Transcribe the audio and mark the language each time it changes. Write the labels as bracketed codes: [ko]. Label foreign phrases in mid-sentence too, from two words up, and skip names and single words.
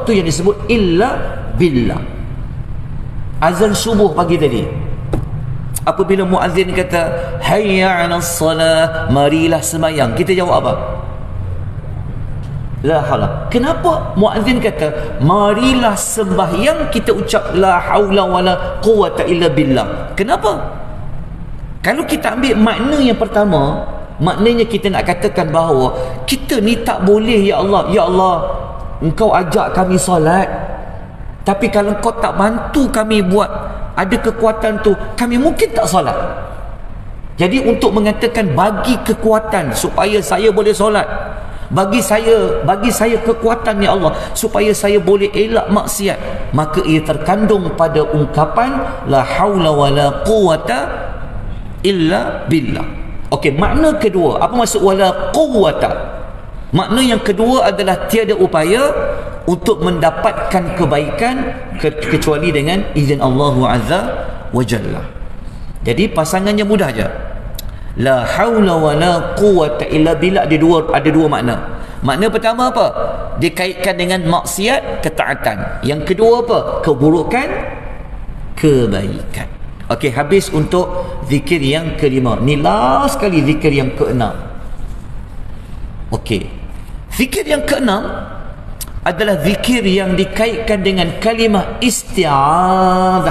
[ms] Tu yang disebut [ar] إلا بالله. [ms] Azan subuh pagi tadi, apabila muazzin kata [ar] حي على الصلاة, [ms] marilah sembahyang, kita jawab apa? [ar] لا حول. [ms] Kenapa muazzin kata marilah sembahyang, kita ucap [ar] لا حول ولا قوة إلا بالله? [ms] Kenapa? Kalau kita ambil makna yang pertama, maknanya kita nak katakan bahawa kita ni tak boleh, [ar] يا الله، يا الله, [ms] Engkau ajak kami solat, tapi kalau Engkau tak bantu kami buat, ada kekuatan tu, kami mungkin tak solat. Jadi untuk mengatakan bagi kekuatan supaya saya boleh solat, bagi saya kekuatan, [ar] يا الله, [ms] supaya saya boleh elak maksiat, maka ia terkandung pada ungkapan [ar] لا حول ولا قوة إلا بالله. [ms] Okey, makna kedua, apa maksud [ar] ولا قوة? [ms] Makna yang kedua adalah tiada upaya untuk mendapatkan kebaikan kecuali dengan izin Allah [ar] عز وجل. [ms] Jadi pasangannya mudah aja. [ar] لا حول ولا قوة إلا بالله, [ms] ada dua makna. Makna pertama apa? Dikaitkan dengan maksiat, ketaatan. Yang kedua apa? Keburukan, kebaikan. Okey, habis untuk zikir yang kelima. Ni last sekali zikir yang keenam. Okey, zikir yang keenam adalah zikir yang dikaitkan dengan kalimah isti'adzah.